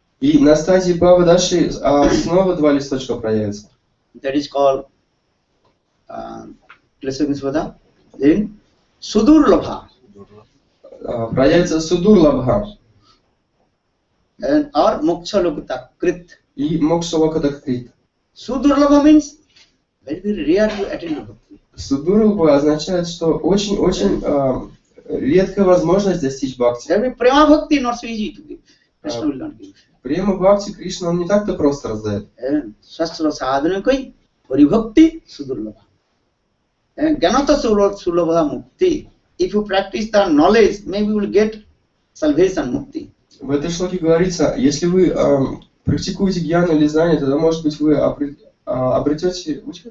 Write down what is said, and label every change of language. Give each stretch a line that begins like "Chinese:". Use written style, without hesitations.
Russian: И на стадии Бхавадаши снова 2 листочка проявятся.
English: That is called Klesagni Svada. Then Sudurlabha.
Russian: Проявится Судурлабха.
English: And or Moksha Lokata Krit.
Russian: И Мокша Локата Крит.
English: Sudurlabha means very, very rare to attend to bhakti.
Russian: Судурлабха означает, что очень-очень редкая возможность достичь бхакти.
English: There will be prema bhakti, not so easy to give. Krishna will not give.
Russian: Према бхакти Кришна он не так-то просто раздает.
Sanskrit: Shastra sadhana koi hari bhakti sudurlabha. Gyanata sulabha mukti.
English: If you practice the knowledge, maybe you will get salvation mukti.
Russian: В этой шлоке говорится, если вы практикуете гьяну или знание, тогда, может быть, вы обретете...